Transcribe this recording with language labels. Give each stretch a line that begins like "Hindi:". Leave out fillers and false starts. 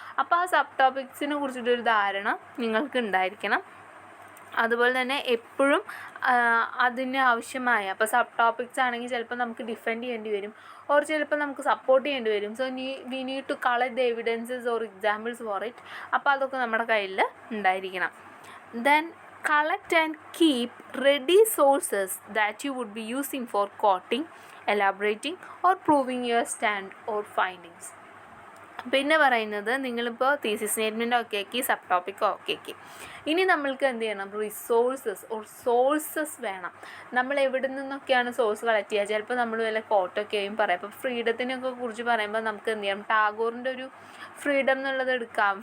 Malayalam: അപ്പോൾ ആ സബ് ടോപ്പിക്സിനെ കുറിച്ചിട്ടൊരു ധാരണ നിങ്ങൾക്ക് ഉണ്ടായിരിക്കണം. അതുപോലെ തന്നെ എപ്പോഴും അതിന് ആവശ്യമായ, അപ്പോൾ സബ് ടോപ്പിക്സ് ആണെങ്കിൽ ചിലപ്പോൾ നമുക്ക് ഡിഫെൻഡ് ചെയ്യേണ്ടി വരും, ഓർ ചിലപ്പോൾ നമുക്ക് സപ്പോർട്ട് ചെയ്യേണ്ടി വരും.
English: So we need to collect the evidences or examples for it.
Malayalam: അപ്പോൾ അതൊക്കെ നമ്മുടെ കയ്യിൽ ഉണ്ടായിരിക്കണം.
English: Then collect and keep ready sources that you would be using for quoting, elaborating or proving your stand or findings.
Malayalam: പിന്നെ പറയുന്നത്, നിങ്ങളിപ്പോൾ thesis statement okay ആക്കി, sub topic okay ആക്കി, ഇനി നമ്മൾക്ക് എന്ത് ചെയ്യണം, റിസോഴ്സസ് ഓർ സോഴ്സസ് വേണം. നമ്മൾ എവിടെ നിന്നൊക്കെയാണ് സോഴ്സ് കളക്ട് ചെയ്യുക? ചിലപ്പോൾ നമ്മൾ വല്ല കോട്ടൊക്കെയും പറയാം. ഇപ്പോൾ ഫ്രീഡത്തിനൊക്കെ കുറിച്ച് പറയുമ്പോൾ നമുക്ക് എന്ത് ചെയ്യാം, ടാഗോറിൻ്റെ ഒരു ഫ്രീഡം എന്നുള്ളത് എടുക്കാം.